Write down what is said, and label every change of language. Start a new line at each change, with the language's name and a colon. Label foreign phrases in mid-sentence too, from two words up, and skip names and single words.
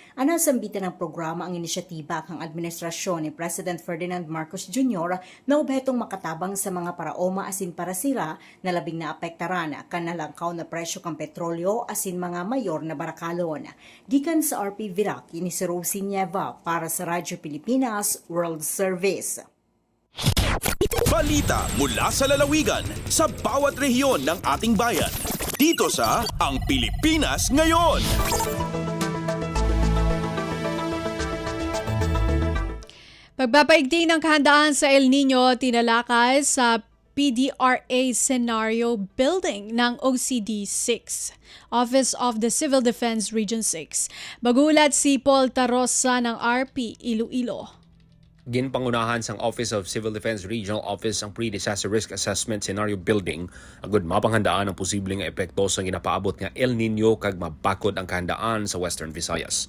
Bikol: Anasambitan ng programa ang inisyatiba kang administrasyon ni President Ferdinand Marcos Jr. na obhetong makatabang sa mga paraoma asin parasira na labing naapektaran kanalangkaw na presyo kang petrolyo asin mga mayor na barakalon. Gikan sa RP Virac, ini si Rosie Nieva para sa Radyo Pilipinas World Service.
Filipino: Balita mula sa lalawigan sa bawat rehiyon ng ating bayan. Dito sa Ang Pilipinas Ngayon. Pagpapaigting ng kahandaan sa El Nino tinalakay sa PDRA Scenario Building ng OCD 6, Office of the Civil Defense Region 6. Bagulat si Paul Tarosa ng RP Iloilo.
Hiligaynon: Ginpangunahan sang Office of Civil Defense Regional Office ang Pre-Disaster Risk Assessment Scenario Building agud mapanghandaan ang posibleng epekto sa ginapaabot nga El Nino kag mabakod ang kahandaan sa Western Visayas.